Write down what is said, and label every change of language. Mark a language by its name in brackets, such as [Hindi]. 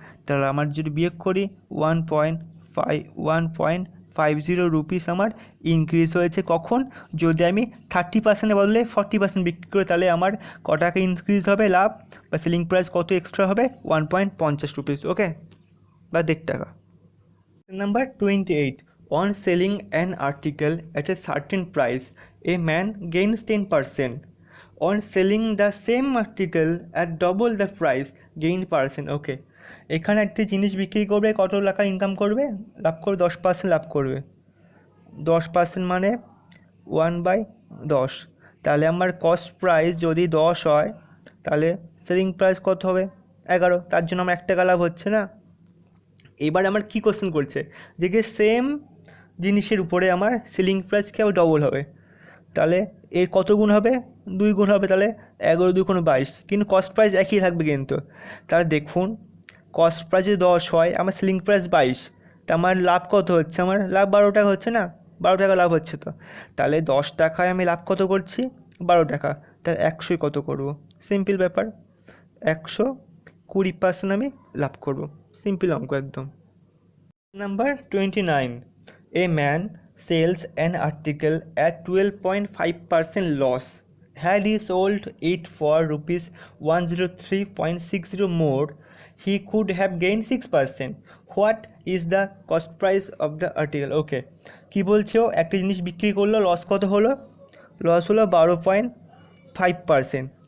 [Bangla] তাহলে আমার যদি বিয়োগ করি 1.50 রুপিস আমার ইনক্রিজ হয়েছে। কখন, যদি আমি 30%-এর বদলে 40% বিক্রি করি, তাহলে আমার ক টাকা ইনক্রিজ হবে লাভ বা সেলিং প্রাইস কত এক্সট্রা হবে 1.50 রুপিস, ওকে, বা 1.5 টাকা। [English] Number 28. On selling an article at a certain price, a man gains 10%. On selling the same article at double the price, gain percent. Okay. [Bangla] এখানে একটি জিনিস বিক্রি করবে, কত টাকা ইনকাম করবে, লাভ করবে 10% লাভ করবে। 10% মানে 1/10। তাহলে আমার কস্ট প্রাইস যদি 10 হয়, তাহলে সেলিং প্রাইস কত হবে 11, তার জন্য আমার 1 টাকা লাভ হচ্ছে না। এবার আমার কি কোশ্চেন করছে যে সেম জিনিসের উপরে আমার সেলিং প্রাইস কি হবে ডবল হবে, তাহলে এর কত গুণ হবে 2 গুণ হবে। তাহলে 11 2 কোনো 22, কিন্তু কস্ট প্রাইস একই থাকবে কিন্তু। তাহলে দেখুন কস্ট প্রাইস যদি 10 হয়, আমার সেলিং প্রাইস 22, তা আমার লাভ কত হচ্ছে, আমার লাভ 12 টাকা হচ্ছে না, 12 টাকা লাভ হচ্ছে। তো তাহলে 10 টাকায় আমি লাভ কত করছি 12 টাকা, তাহলে 100 কত করব, সিম্পল ব্যাপার 120% আমি লাভ করব, সিম্পল অঙ্ক একদম। [English] Number 29. A man sells an article at 12.5% loss. Had he sold it for rupees 103.60 more, he could have gained 6%. What is the cost price of the article? Okay. [Bangla] কি বলছে, ও একটা জিনিস বিক্রি করলো, লস কত হলো, লস হলো 12.5%।